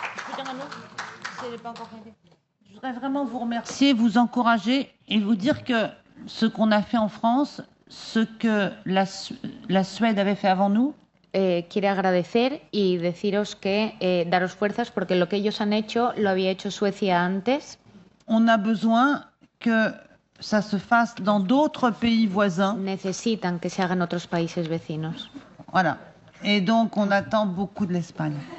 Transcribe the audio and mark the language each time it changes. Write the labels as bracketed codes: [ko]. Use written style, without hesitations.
[fr] Je voudrais vraiment vous remercier, vous encourager et vous dire que ce qu'on a fait en France, ce que la Suède avait fait avant nous, [es] quiere agradecer y deciros que daros fuerzas porque lo que ellos han hecho lo había hecho Suecia antes. [fr] On a besoin que ça se fasse dans d'autres pays voisins. [es] Necesitan que se haga en otros países vecinos. [fr] Voilà. Et donc on attend beaucoup de l'Espagne.